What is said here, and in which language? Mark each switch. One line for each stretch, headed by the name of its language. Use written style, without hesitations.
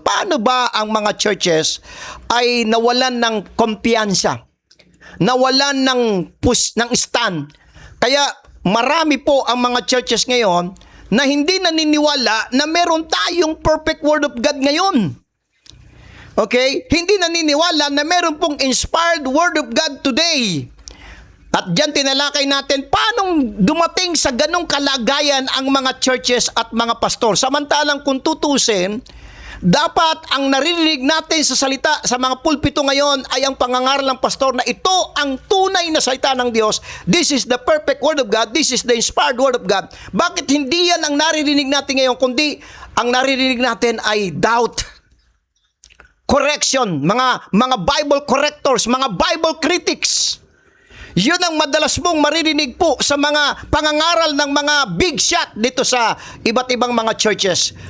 Filipino: Paano ba ang mga churches ay nawalan ng kumpiyansa? Nawalan ng stand. Kaya marami po ang mga churches ngayon na hindi naniniwala na meron tayong perfect Word of God ngayon. Okay? Hindi naniniwala na meron pong
English: inspired Word of God today.
Filipino: At diyan tinalakay natin paano dumating sa ganong kalagayan ang mga churches at mga pastor. Samantalang kung tutusin, dapat ang naririnig natin sa salita sa mga pulpito ngayon ay ang pangangaral ng pastor na ito ang tunay na salita ng Diyos.
English: This is the perfect Word of God. This is the inspired Word of God.
Filipino: Bakit hindi yan ang naririnig natin ngayon, kundi ang naririnig natin ay doubt, correction, mga Bible correctors, mga Bible critics. Yun ang madalas mong maririnig po sa mga pangangaral ng mga big shot dito sa iba't ibang mga churches.